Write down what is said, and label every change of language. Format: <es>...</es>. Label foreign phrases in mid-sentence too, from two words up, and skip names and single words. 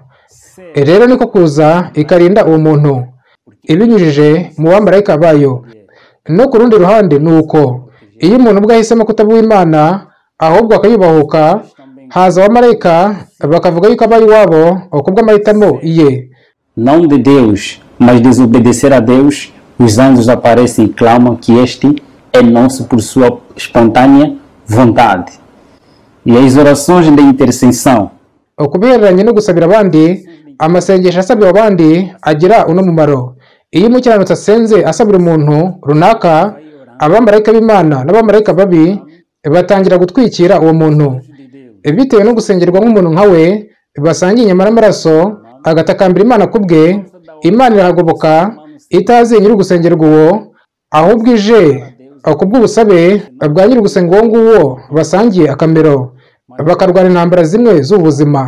<rw>Rero niko kuza ikarinda uwo muntu ibinyujije mu bamarayika bayo. No ku rundi ruhande ni uko iyo umuntu ubwo ahisemo kutaba uw'Imana ahubwo akayubahuka, haza abamarayika bakavuga yuko abaye iwabo kubw'amahitamo ye.</rw> <pt>Não de Deus, mas desobedecer a Deus, os anjos aparecem e clamam que este é nosso por sua espontânea vontade. E as orações de intercessão.</pt> <rw>kubihereranye no gusabira abandi, amasengesho asabira abandi agira uno mumaro. Iyo umukiranutsi asenze asabira umuntu runaka, abamarayika b'Imana n'abamarayika babi batangira gutwikira uwo muntu. Bitewe no gusengerwa nk'umuntu nka we, basangiye inyama n'amaraso, agatakambira Imana kubwe, Imana irahagoboka itazi nyiri gusengerwa uwo, ahubwo ije kubw'ubusabe bwa nyiri gusenga uwo nguwo basangiye akamero, bakarwana intambara zimwe z'ubuzima.</rw>